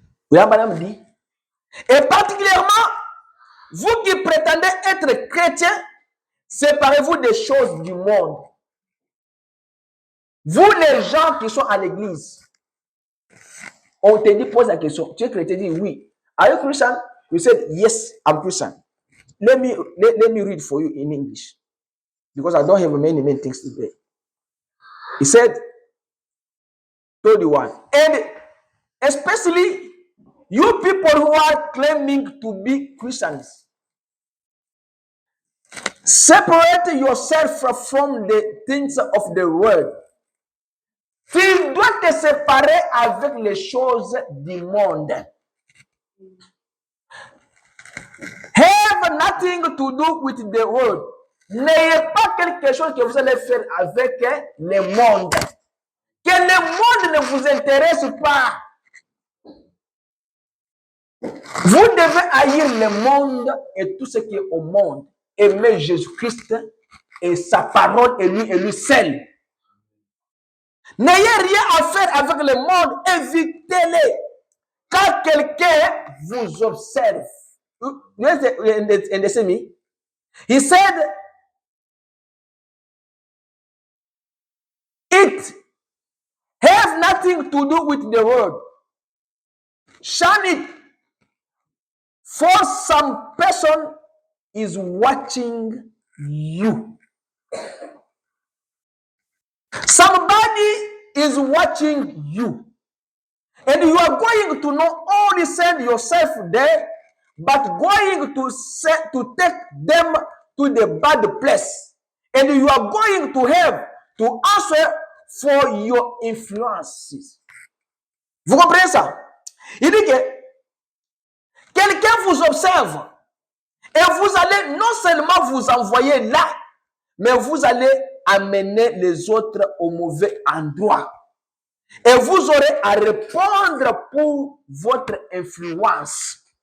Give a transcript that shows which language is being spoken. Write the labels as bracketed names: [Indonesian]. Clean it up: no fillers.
[French] William Branham dit, et particulièrement, vous qui prétendez être chrétien, séparez-vous des choses du monde. Vous les gens qui sont à l'église, on te dit, pose la question, tu es chrétien, dis oui. [English] Are you Christian? You said, yes, I'm Christian. Let me read for you in English. Because I don't have many things to say. He said, 31. And especially you people who are claiming to be Christians, separate yourself from the things of the world. [French] Tu dois te séparer avec les choses du monde. [English] Have nothing to do with the world. [French] N'ayez pas quelque chose que vous allez faire avec le monde. Que le monde ne vous intéresse pas. Vous devez haïr le monde et tout ce qui est au monde. Aimer Jésus-Christ et sa parole et lui seul. N'ayez rien à faire avec le monde, évitez-les. Quand quelqu'un vous observe, [English] listen me. He said, it has nothing to do with the world. Shun it. For some person is watching you. Somebody is watching you. And you are going to not only send yourself there, but going to take them to the bad place. And you are going to have to answer for your influences. [French] Vous comprenez ça? Il dit que quelqu'un vous observe et vous allez non seulement vous envoyer là, mais vous allez amener les autres au mauvais endroit. Et vous aurez à répondre pour votre influence.